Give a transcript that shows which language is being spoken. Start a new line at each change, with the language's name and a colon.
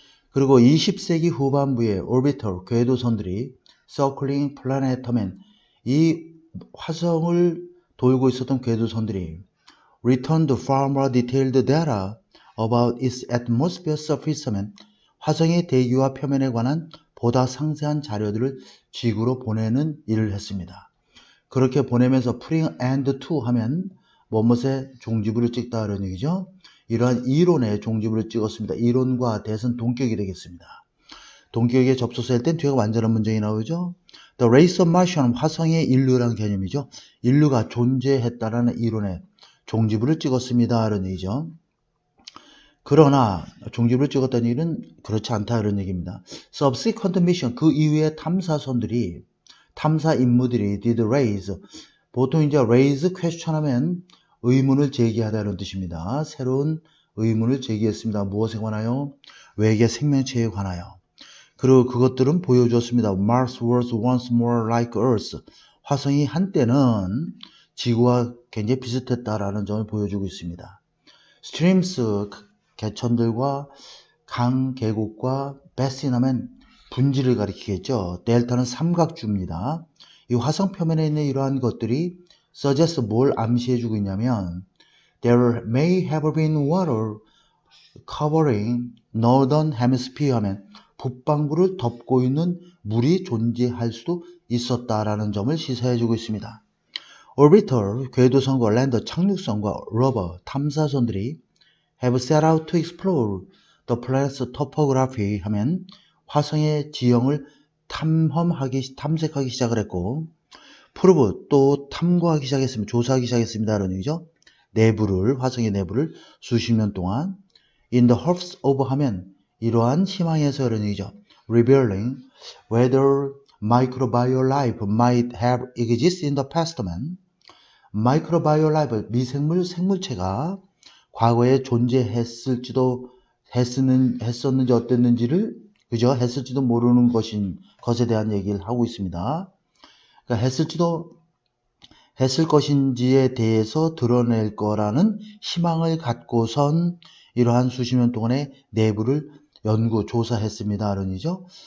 Korean: 그리고 20세기 후반부에
English: orbital
Korean: 궤도선들이
English: circling planet
Korean: 하면 이 화성을 돌고 있었던 궤도선들이
English: returned far more detailed data about its atmosphere surface
Korean: 하면 화성의 대기와 표면에 관한 보다 상세한 자료들을 지구로 보내는 일을 했습니다. 그렇게 보내면서
English: putting end to
Korean: 하면 뭐뭇에 종지부를 찍다 이런 얘기죠. 이러한 이론에 종지부를 찍었습니다. 이론과 대선 동격이 되겠습니다. 동격에 접속사 할 땐 뒤가 완전한 문장이 나오죠.
English: The race of Martian
Korean: 화성의 인류라는 개념이죠. 인류가 존재했다라는 이론에 종지부를 찍었습니다. 이런 얘기죠. 그러나 종지부를 찍었다는 얘기는 그렇지 않다 이런 얘기입니다.
English: Subsequent mission
Korean: 그 이후에 탐사선들이 탐사 임무들이
English: did raise
Korean: 보통 이제
English: raise question
Korean: 하면 의문을 제기하다 이런 뜻입니다. 새로운 의문을 제기했습니다. 무엇에 관하여? 외계 생명체에 관하여. 그리고 그것들은 보여주었습니다. Mars was once more like Earth. 화성이 한때는 지구와 굉장히 비슷했다라는 점을 보여주고 있습니다. Streams, 개천들과 강, 계곡과 basin 하면 분지를 가리키겠죠. 델타는 삼각주입니다. 이 화성 표면에 있는 이러한 것들이 suggest 뭘 암시해주고 있냐면
English: There may have been water covering northern hemisphere
Korean: 하면 북반구를 덮고 있는 물이 존재할 수도 있었다라는 점을 시사해주고 있습니다. Orbiter, 궤도선과 랜더, 착륙선과 로버, 탐사선들이
English: have set out to explore the planet's topography
Korean: 하면 화성의 지형을 탐색하기 시작을 했고 프로브 또 탐구하기 시작했습니다. 조사하기 시작했습니다. 라는 얘기죠. 내부를 화성의 내부를 수십 년 동안
English: in the hopes of
Korean: 하면 이러한 희망에서 이런 얘기죠.
English: revealing whether microbial life might have existed in the past만 microbial life
Korean: 미생물 생물체가 과거에 존재했을지도 했었는지 어땠는지를 그죠? 했을지도 모르는 것에 대한 얘기를 하고 있습니다. 그러니까 했을 것인지에 대해서 드러낼 거라는 희망을 갖고선 이러한 수십 년 동안의 내부를 연구, 조사했습니다. 라는 얘기죠.